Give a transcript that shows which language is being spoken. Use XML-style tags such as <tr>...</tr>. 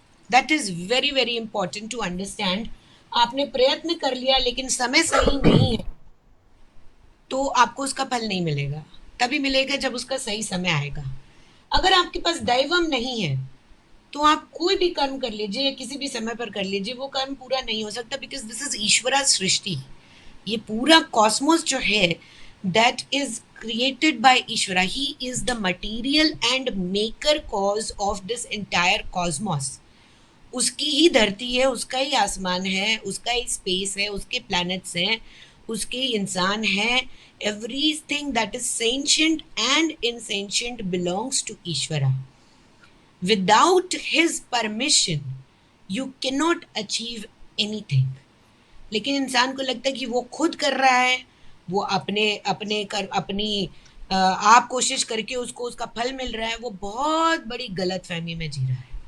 <en>That is very very important to understand.</en> <hi>आपने प्रयत्न कर लिया लेकिन समय सही नहीं है तो आपको उसका फल नहीं मिलेगा, तभी मिलेगा जब उसका सही समय आएगा। अगर आपके पास दैवम नहीं है तो आप कोई भी कर्म कर लीजिए या किसी भी समय पर कर लीजिए, वो कर्म पूरा नहीं हो सकता,</hi> <en>because this is</en> <hi>ईश्वरा सृष्टि। ये पूरा कॉस्मोस जो है</hi> <en>That is created by Ishvara. He is the material and maker cause of this entire cosmos.</en> <hi>उसकी ही धरती है, उसका ही आसमान है, उसका ही स्पेस है, उसके प्लैनेट्स हैं, उसके इंसान हैं।</hi> <en>Everything that is sentient and insentient belongs to Ishvara. Without his permission, you cannot achieve anything.</en> <hi>लेकिन इंसान को लगता है कि वो खुद कर रहा है, वो अपनी आप कोशिश करके उसको उसका फल मिल रहा है। वो बहुत बड़ी गलत फहमी में जी रहा है।</hi>